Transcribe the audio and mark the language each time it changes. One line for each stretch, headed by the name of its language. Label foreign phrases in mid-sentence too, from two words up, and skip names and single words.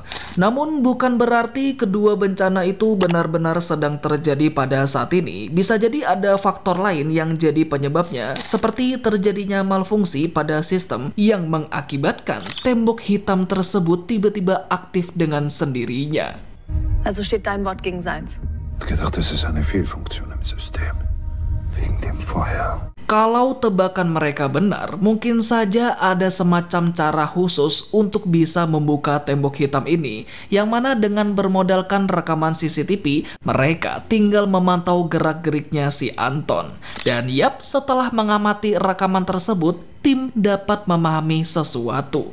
Indonesian: Namun bukan berarti kedua bencana itu benar-benar sedang terjadi pada saat ini. Bisa jadi ada faktor lain yang jadi penyebabnya, seperti terjadinya malfungsi pada sistem yang mengakibatkan tembok hitam tersebut tiba-tiba aktif dengan sendirinya.
German: Also steht dein Wort gegen seins. Ich habe gedacht, das ist eine Fehlfunktion im System. Wegen dem Feuer.
Indonesian: Kalau tebakan mereka benar, mungkin saja ada semacam cara khusus untuk bisa membuka tembok hitam ini, yang mana dengan bermodalkan rekaman CCTV, mereka tinggal memantau gerak-geriknya si Anton. Dan yap, setelah mengamati rekaman tersebut, tim dapat memahami sesuatu.